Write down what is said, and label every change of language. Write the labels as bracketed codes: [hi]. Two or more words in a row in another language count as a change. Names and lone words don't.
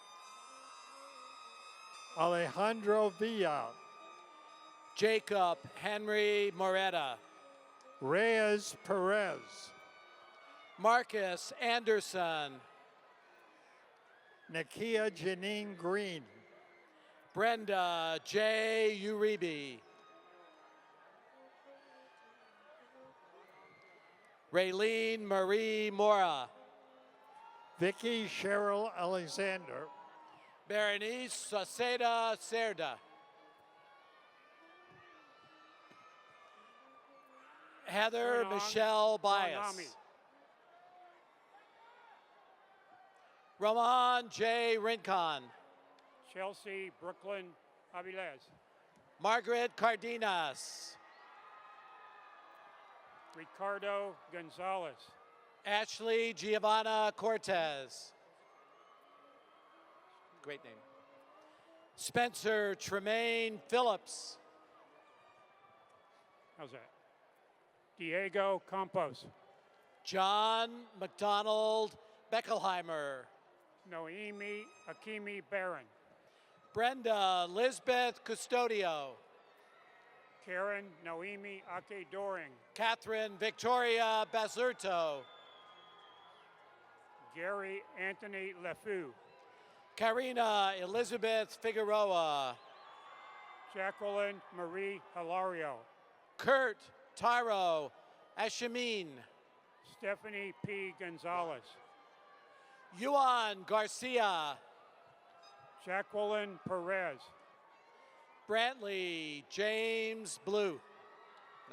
[en] Alejandro Villa. Jacob Henry Moretta. Reyes Perez. Marcus Anderson. Nakia Janine Green. Brenda J. Uribe. Raylene Marie Mora. Vicky Cheryl Alexander. Berenice Saceda Cerda. Heather Michelle Bias. Roman J. Rincon. Chelsea Brooklyn Avilés. Margaret Cardenas. Ricardo Gonzalez. Ashley Giovanna Cortez. Great name. Spencer Tremaine Phillips. How's that? Diego Campos. John McDonald Beckelheimer. Noemi Akimi Barron. Brenda Lisbeth Custodio. Karen Noemi Ake Doring. Catherine Victoria Basurto. Gary Anthony LeFou. Karina Elizabeth Figueroa. Jacqueline Marie Hilario. Kurt Tyro Ashamin. Stephanie P. Gonzalez. Yuan Garcia. Jacqueline Perez. Brantley James Blue. No,